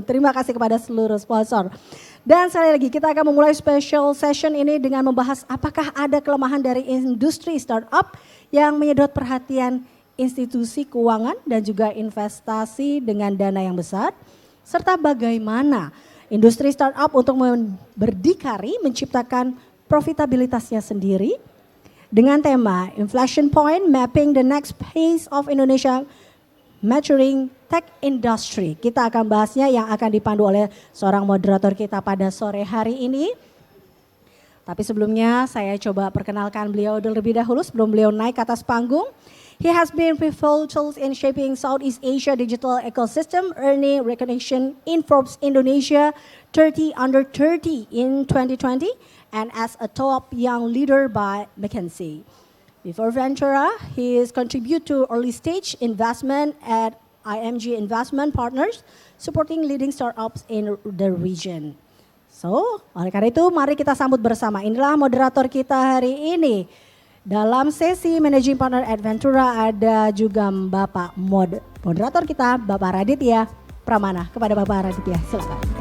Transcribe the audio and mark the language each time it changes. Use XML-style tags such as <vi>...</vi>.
<id>Terima kasih kepada seluruh sponsor. Dan sekali lagi kita akan memulai special session ini dengan membahas apakah ada kelemahan dari industri startup yang menyedot perhatian institusi keuangan dan juga investasi dengan dana yang besar, serta bagaimana industri startup untuk berdikari menciptakan profitabilitasnya sendiri dengan tema Inflection Point Mapping the Next Phase of Indonesia Maturing Tech Industry. Kita akan bahasnya yang akan dipandu oleh seorang moderator kita pada sore hari ini. Tapi sebelumnya saya coba perkenalkan beliau terlebih dahulu sebelum beliau naik ke atas panggung.</id> <en>He has been pivotal in shaping Southeast Asia digital ecosystem, earning recognition in Forbes Indonesia 30 Under 30 in 2020 and as a top young leader by McKinsey. Before Ventura, he is contribute to early stage investment at IMG Investment Partners, supporting leading startups in the region.</en> <id>So, oleh karena itu mari kita sambut bersama. Inilah moderator kita hari ini. Dalam sesi Managing Partner at Ventura ada juga Bapak moderator kita, Bapak Raditya Pramana. Kepada Bapak Raditya, silakan.</id>